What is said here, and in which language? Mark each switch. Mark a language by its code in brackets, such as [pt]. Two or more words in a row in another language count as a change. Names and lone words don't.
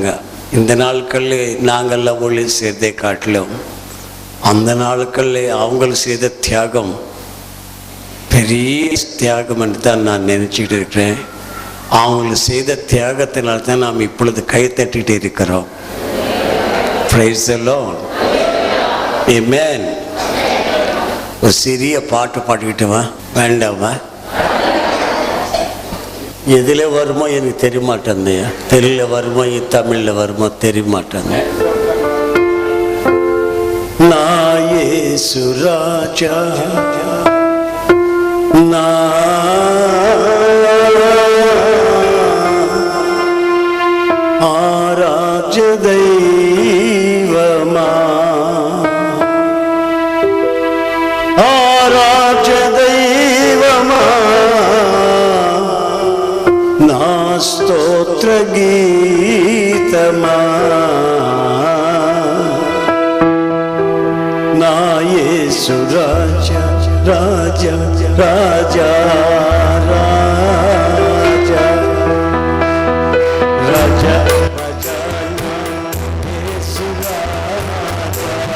[ta] இந்த நாட்களில் நாங்கள்லாம் ஊழியம் செய்கிறதை காட்டிலும் அந்த நாட்களில் அவங்க செய்த தியாகம் பெரிய பெரிய தியாகம் என்று தான் நான் நினச்சிக்கிட்டு இருக்கிறேன். அவங்களுக்கு செய்த தியாகத்தினால தான் நாம் இப்பொழுது கை தட்டிகிட்டு இருக்கிறோம். [en] Praise the Lord. Amen. [ta] ஒரு சிறிய பாட்டு பாடிக்கிட்டு வா. வேண்டாமா? எதில் வருமோ எனக்கு தெரிய மாட்டேன். தெலுங்குல வருமோ தமிழில் வருமோ தெரிய மாட்டேன். நான் இயேசு ராஜா, ஆராஜ தெய்வமா, ஆராஜ தெய்வமா, [te] నా స్తోత్ర గీతమా, నా యేసు రాజా రాజా రాజా రాజా రాజా రాజా యేసు రాజా